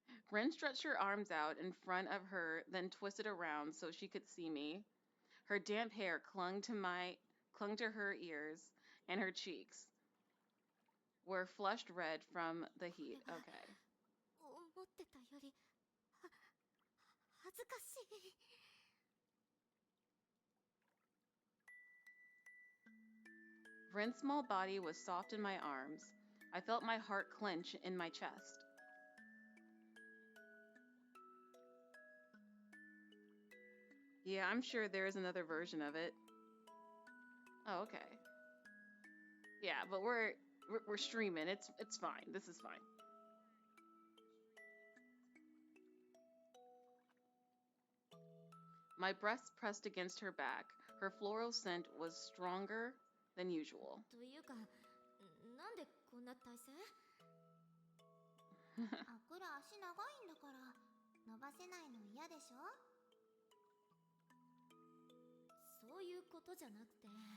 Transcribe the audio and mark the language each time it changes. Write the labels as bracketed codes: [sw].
[en] Ren stretched her arms out in front of her, then twisted around so she could see me. Her damp hair clung to her ears, and her cheeks were flushed red from the heat. Okay. [ja] 思ってたより恥ずかしい。 [en] Ren's small body was soft in my arms. I felt my heart clench in my chest. Yeah, I'm sure there is another version of it. Oh, okay. Yeah, but we're streaming. It's fine. This is fine. My breast pressed against her back. Her floral scent was stronger than usual. [ja] というか、なんでこんな体勢？あくら足長いんだから伸ばせないの嫌でしょ。そういうことじゃなくて。